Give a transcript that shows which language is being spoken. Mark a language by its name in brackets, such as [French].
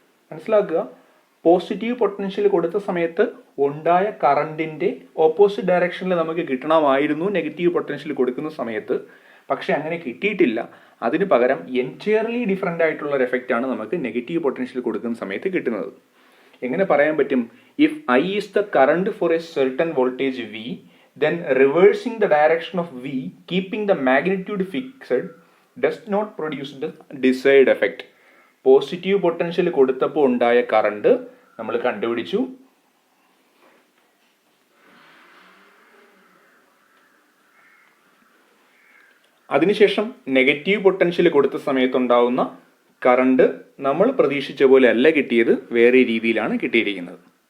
[Malayalam] മനസ്സിലാക്കുക, positive potential കൊടുത്ത സമയത്ത് ഉണ്ടായ കറണ്ടിന്റെ ഓപ്പോസിറ്റ് ഡയറക്ഷനിൽ നമുക്ക് കിട്ടണമായിരുന്നു നെഗറ്റീവ് പൊട്ടൻഷ്യൽ കൊടുക്കുന്ന സമയത്ത്. പക്ഷെ അങ്ങനെ കിട്ടിയിട്ടില്ല. അതിന് പകരം എൻറ്റയർലി ഡിഫറെൻ്റ് ആയിട്ടുള്ള ഒരു എഫക്റ്റാണ് നമുക്ക് നെഗറ്റീവ് പൊട്ടൻഷ്യൽ കൊടുക്കുന്ന സമയത്ത് കിട്ടുന്നത്. എങ്ങനെ പറയാൻ പറ്റും? [English] If I is the current for a certain voltage V, then reversing the direction of V, keeping the magnitude fixed, does not produce the desired effect. [Malayalam] Positive potential കൊടുത്തപ്പോൾ ഉണ്ടായ കറണ്ട് നമ്മൾ കണ്ടുപിടിച്ചു. അതിനുശേഷം നെഗറ്റീവ് പൊട്ടൻഷ്യൽ കൊടുത്ത സമയത്തുണ്ടാവുന്ന current നമ്മൾ പ്രതീക്ഷിച്ച പോലെ അല്ല കിട്ടിയത്, വേറെ രീതിയിലാണ് കിട്ടിയിരിക്കുന്നത്.